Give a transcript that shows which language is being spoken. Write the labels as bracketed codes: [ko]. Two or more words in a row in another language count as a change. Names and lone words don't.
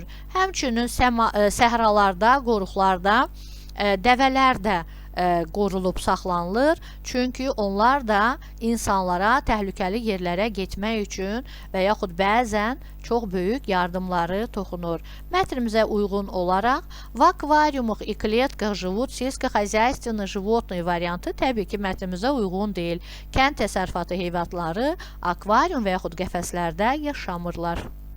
[az] Həmçinin səhralarda, qoruqlarda dəvələr də qorulub saxlanılır. Çünki onlar da insanlara təhlükəli yerlərə getmək üçün və yaxud bəzən çox böyük yardımları toxunur. Mətnimizə uyğun olaraq [ru] в аквариумах и клетках живут сельскохозяйственные животные [az] variantı təbii ki, mətnimizə uyğun deyil. Kənd təsərrüfatı heyvanları akvarium və yaxud qəfəslərdə yaşamırlar.